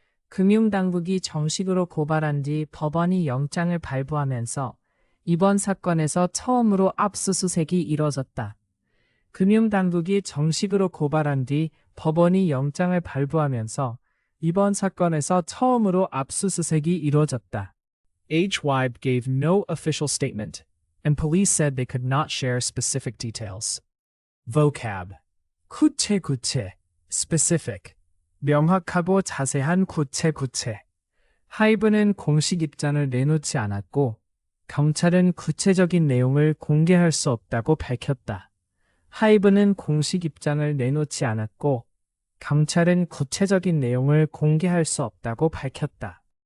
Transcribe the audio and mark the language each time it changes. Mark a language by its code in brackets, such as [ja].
[ko] 금융당국이 정식으로 고발한 뒤 법원이 영장을 발부하면서 이번 사건에서 처음으로 압수수색이 이뤄졌다. 금융당국이 정식으로 고발한 뒤 법원이 영장을 발부하면서 이번 사건에서 처음으로 압수수색이 이뤄졌다. [en] HYB gave no official statement, and police said they could not share specific details. Vocab. [ko] 구체, [en] specific. [ko] 명확하고 자세한 구체. 하이브는 공식 입장을 내놓지 않았고, 경찰은 구체적인 내용을 공개할 수 없다고 밝혔다. 하이브는 공식 입장을 내놓지 않았고, 경찰은 구체적인 내용을 공개할 수 없다고 밝혔다.